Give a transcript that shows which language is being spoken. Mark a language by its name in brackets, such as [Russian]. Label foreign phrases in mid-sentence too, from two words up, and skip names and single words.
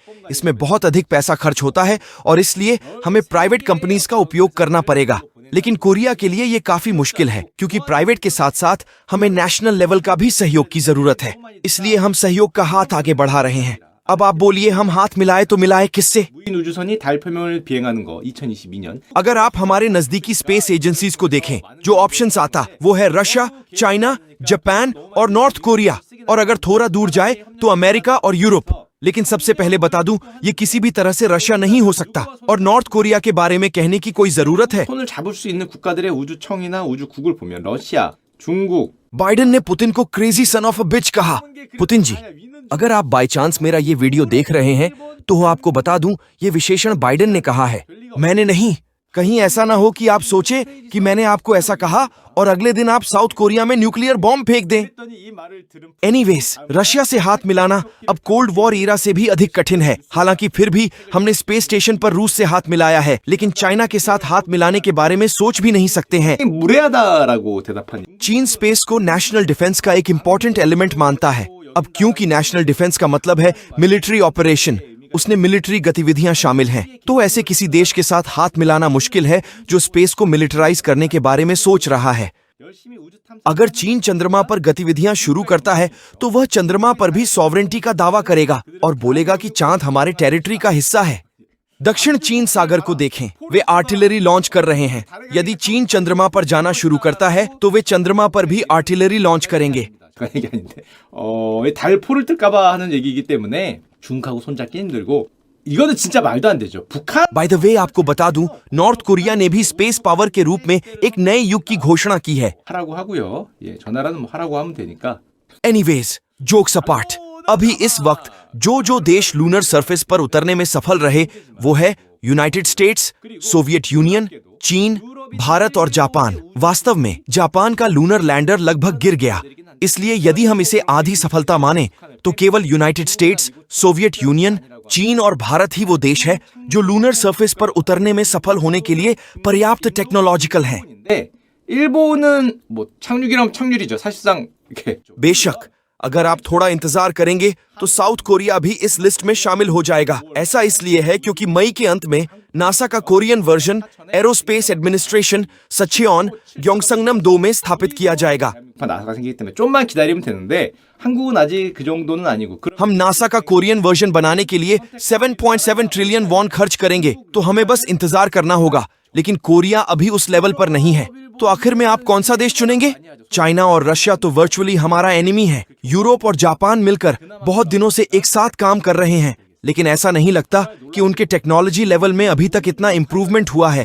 [Hindi] इसमें बहुत अधिक पैसा खर्च होता है और इसलिए हमें [English] private companies [Hindi] का उपयोग करना पड़ेगा। लेकिन कोरिया के लिए ये काफी मुश्किल है, क्योंकि प्राइवेट के साथ साथ हमें [English] national level [Hindi] का भी सहयोग की जरूरत है। इसलिए हम सहयोग का हाथ आगे बढ़ा रहे हैं। अब आप बोलिए, हम हाथ मिलाए तो मिलाए किससे? [Korean] 무인 우주선이 달 표면을 비행하는 거 2022년। [Hindi] अगर आप हमारे नजदीकी [English] space agencies [Hindi] को देखें, जो ऑप्शंस आता वो है रशिया, चाइना, जापान और नॉर्थ कोरिया, और अगर थोड़ा दूर जाए तो अमेरिका और यूरोप। लेकिन सबसे पहले बता दूं, ये किसी भी तरह से रशिया नहीं हो सकता और नॉर्थ कोरिया के बारे में कहने की कोई जरूरत है। [Korean] 손을 잡을 수 있는 국가들의 우주청이나 우주국을 보면 러시아, 중국, [Hindi] बाइडेन ने पुतिन को [English] crazy son of a bitch [Hindi] कहा। पुतिन जी, अगर आप [English] by chance [Hindi] मेरा ये वीडियो देख रहे हैं तो आपको बता दूं, ये विशेषण बाइडेन ने कहा है, मैंने नहीं। कहीं ऐसा ना हो कि आप सोचे कि मैंने आपको ऐसा कहा और अगले दिन आप साउथ कोरिया में [English] nuclear bomb [Hindi] फेंक दें। एनीवेज, रशिया से हाथ मिलाना अब [English] cold war era [Hindi] से भी अधिक कठिन है। हालांकि फिर भी हमने [English] space station [Hindi] पर रूस से हाथ मिलाया है, लेकिन चाइना के साथ हाथ मिलाने के बारे में सोच भी नहीं सकते हैं। [Korean] 무례하다라고 대답하니 [Hindi] चीन स्पेस को [English] national defense [Hindi] का एक [English] important element [Hindi] मानता है। अब क्योंकि [English] national defense [Hindi] का मतलब है [English] military operation, [Hindi] उसने मिलिट्री गतिविधियां शामिल हैं, तो ऐसे किसी देश के साथ हाथ मिलाना मुश्किल है जो स्पेस को मिलिटराइज करने के बारे में सोच रहा है। अगर चीन चंद्रमा पर गतिविधियां शुरू करता है तो वह चंद्रमा पर भी सॉवरेंटी का दावा करेगा और बोलेगा कि चांद हमारे टेरिटरी का हिस्सा है। दक्षिण चीन सागर को देखें, वे [English] artillery launch [Hindi] कर रहे हैं। यदि चीन चंद्रमा पर जाना शुरू करता है तो वे चंद्रमा पर भी [English] artillery launch [Hindi] करेंगे। [Korean] 그런 얘기 아닌데 달포를 뜰까봐 하는 얘기이기 때문에 중국하고 손잡기 힘들고 이거는 진짜 말도 안 되죠. 북한 [English] by the way, [Hindi] आपको बता दूं, नॉर्थ कोरिया ने भी [English] space power [Hindi] के रूप में एक नए युग की घोषणा की है। [Korean] 하라고 하고요. 예, 저 나라는 뭐 하라고 하면 되니까. [Hindi] एनीवेज, [English] jokes apart, [Hindi] अभी इस वक्त जो देश [English] lunar surface [Hindi] पर उतरने में सफल रहे वो है यूनाइटेड स्टेट्स, सोवियत यूनियन, चीन, भारत और जापान। वास्तव में जापान का [English] lunar lander [Hindi] लगभग गिर गया, इसलिए यदि हम इसे आधी सफलता माने तो केवल यूनाइटेड स्टेट्स, सोवियत यूनियन, चीन और भारत ही वो देश है जो [English] lunar surface [Hindi] पर उतरने में सफल होने के लिए पर्याप्त टेक्नोलॉजिकल हैं। [Korean] 일본은 뭐 착륙이라면 착륙이죠. 사실상 이렇게 [Hindi] बेशक, अगर आप थोड़ा इंतजार करेंगे तो साउथ कोरिया भी इस लिस्ट में शामिल हो जाएगा। ऐसा इसलिए है क्योंकि मई के अंत में नासा का [English] Korean version aerospace administration [Hindi] सचियोन ग्योंगसंगनम 2 में स्थापित किया जाएगा। [Korean] 나사가 생기기 때문에 좀만 기다리면 되는데 한국은 아직 그 정도는 아니고 [Hindi] हम नासा का [English] Korean version [Hindi] बनाने के लिए 7.7 [English] trillion won [Hindi] खर्च करेंगे, तो हमें बस इंतजार करना होगा। लेकिन कोरिया अभी उस लेवल पर नहीं है, तो आखिर में आप कौन सा देश चुनेंगे? चाइना और रशिया तो वर्चुअली हमारा एनिमी है। यूरोप और जापान मिलकर बहुत दिनों से एक साथ काम कर रहे हैं, लेकिन ऐसा नहीं लगता कि उनके [English] technology level [Hindi] में अभी तक इतना इम्प्रूवमेंट हुआ है।